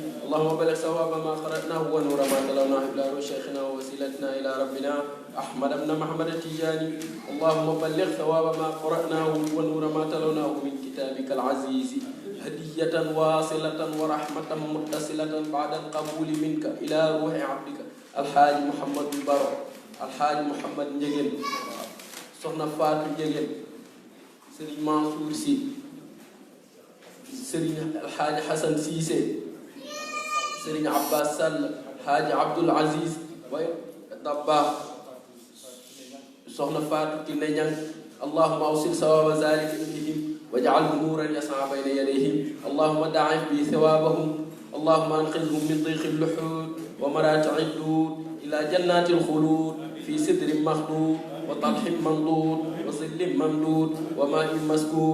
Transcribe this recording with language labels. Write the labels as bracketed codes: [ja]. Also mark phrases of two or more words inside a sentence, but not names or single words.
[ar] اللهم بلغ ثواب ما قرأناه ونور ما تلوناه إلى روح شيخنا ووسيلتنا إلى ربنا أحمد بن محمد التجاني. اللهم بلغ ثواب ما قرأناه ونور ما تلوناه من كتابك العزيز هدية واصلة ورحمة متصلة بعد القبول منك إلى روح عبدك الحاج محمد البر الحاج محمد نجل [wo] soxna Fatou Ndiéguène Serigne Mansour Sy Serigne Alhaji Hassan Cissé Serigne Abbas Sall Haji Abdoul Aziz way Dabba soxna Fatou Kiné Niang. [ar] اللهم أوصل ثواب ذلك إليهم واجعله نورا يسعى بين يديهم. اللهم دعف به ثوابهم. اللهم أنقذهم من ضيق اللحود ومراتع الدود إلى جنات الخلود في سدر مخضود وطلح منضود وظل ممدود وماء مسكوب.